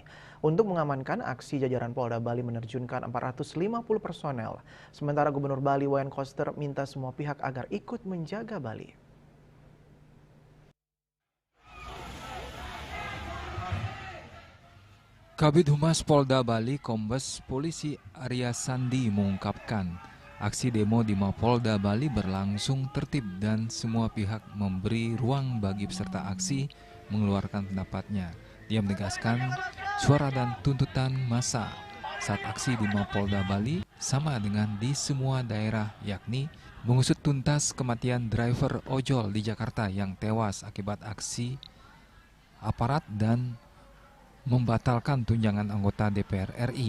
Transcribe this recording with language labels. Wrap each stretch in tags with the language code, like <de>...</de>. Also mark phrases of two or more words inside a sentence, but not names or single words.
<id>Untuk mengamankan aksi, jajaran Polda Bali menerjunkan 450 personel. Sementara Gubernur Bali Wayan Koster minta semua pihak agar ikut menjaga Bali. Kabid Humas Polda Bali Kombes Polisi Arya Sandi mengungkapkan aksi demo di Mapolda Bali berlangsung tertib dan semua pihak memberi ruang bagi peserta aksi mengeluarkan pendapatnya. Dia menegaskan suara dan tuntutan massa saat aksi di Mapolda Bali sama dengan di semua daerah, yakni mengusut tuntas kematian driver ojol di Jakarta yang tewas akibat aksi aparat dan membatalkan tunjangan anggota DPR RI.</id>